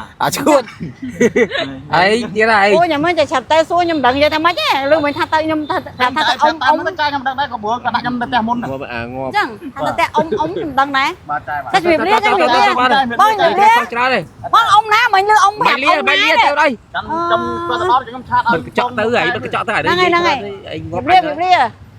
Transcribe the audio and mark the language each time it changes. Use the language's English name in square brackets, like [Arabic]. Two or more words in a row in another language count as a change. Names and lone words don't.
[Khmer] អាឈួតអីទៀតអី អូខ្ញុំមិនចាំឆាប់តែសួរខ្ញុំដឹងយកតែម៉េចទេលឺមិនថាទៅខ្ញុំថាទៅអ៊ំ ទៅចាខ្ញុំដឹងដែរក៏ព្រោះគាត់ដាក់ខ្ញុំទៅផ្ទះមុនហ្នឹង ងាប់អាងាប់ ចឹងថាទៅអ៊ំខ្ញុំដឹងដែរ បាទចាបាទ តែជំរាបលាបងជំរាបលា ច្រើនទេ បងអ៊ំណាមិញលឺអ៊ំប្រាប់អ៊ំណា ទៅđây ចាំខ្ញុំគាត់ទៅដល់ខ្ញុំឆាតឲ្យ [Vietnamese] mình cứ chọn tới ấy nó cứ chọn tới ở đây [Khmer] ហ្នឹងហើយ anh ជំរាបលា